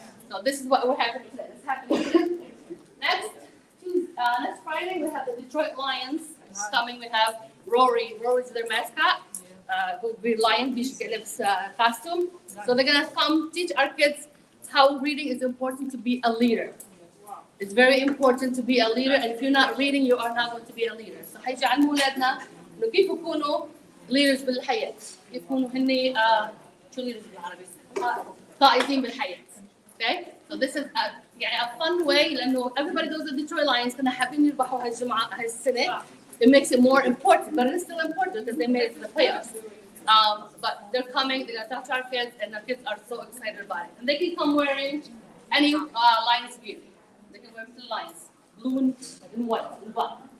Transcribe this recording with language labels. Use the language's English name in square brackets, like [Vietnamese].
[English] So this is what we're having today. This is happening today. Next Friday, we have the Detroit Lions coming. We have Rory. Rory's their mascot. Who'll be lion. He should get costume. So they're gonna come teach our kids how reading is important to be a leader. It's very important to be a leader, and if you're not reading, you are not going to be a leader. [Arabic] So حيجعلوا أولادنا إنه كيف يكونوا leaders بالحياة، كيف يكونوا هني شو leaders بالعربي؟ قائدين بالحياة. [English] Okay? So this is a fun way لأنه everybody knows the Detroit Lions [Arabic] كنا حابين يربحوا هالسنة. [English] It makes it more important, but it's still important because they made it to the playoffs. But they're coming, they're gonna talk to our kids, and our kids are so excited about it. And they can come wearing any Lions gear. They can wear the Lions, blue and white and black.